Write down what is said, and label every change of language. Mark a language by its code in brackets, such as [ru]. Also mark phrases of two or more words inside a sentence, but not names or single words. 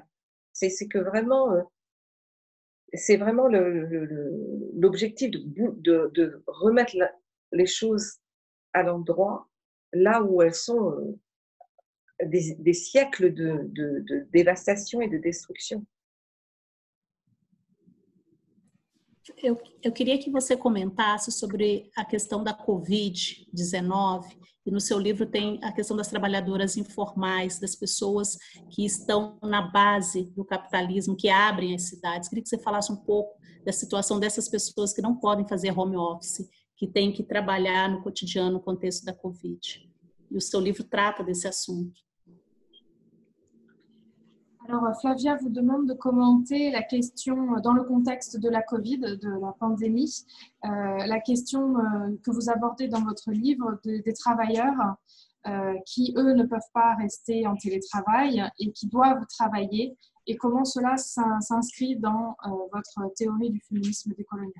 [fr] C'est que vraiment, c'est vraiment l'objectif de remettre les choses à l'endroit, là où elles sont des siècles de dévastation et de destruction. [pt] Eu queria que você comentasse sobre a questão da Covid-19, e no seu livro tem a questão das trabalhadoras informais, das pessoas que estão na base do capitalismo, que abrem as cidades. Queria que você falasse um pouco da situação dessas pessoas que não podem fazer [en] home office, [pt] que têm que trabalhar no cotidiano no contexto da Covid. E o seu livro trata desse assunto. [fr] Alors, Flavia vous demande de commenter la question, dans le contexte de la Covid, de la pandémie, la question que vous abordez dans votre livre des travailleurs qui, eux, ne peuvent pas rester en télétravail et qui doivent travailler, et comment cela s'inscrit dans votre théorie du féminisme décolonial.